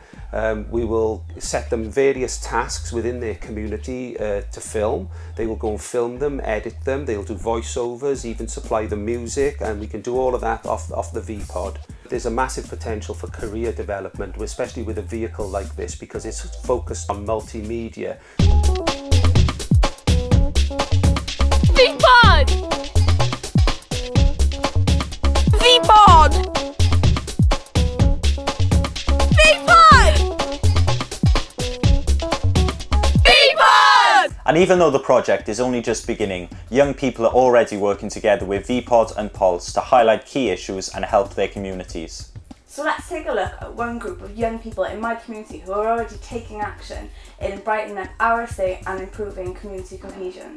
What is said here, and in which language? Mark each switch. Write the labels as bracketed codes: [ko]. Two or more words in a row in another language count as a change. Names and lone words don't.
[en] We will set them various tasks within their community to film. They will go and film them, edit them, they'll do voiceovers, even supply the music, and we can do all of that off the V-Pod. There's a massive potential for career development, especially with a vehicle like this, because it's focused on multimedia. V-Pod! V-Pod! V-Pod! V-Pod! And even though the project is only just beginning, young people are already working together with V-Pod and Pulse to highlight key issues and help their communities. So let's take a look at one group of young people in my community who are already taking action in brightening up our estate and improving community cohesion.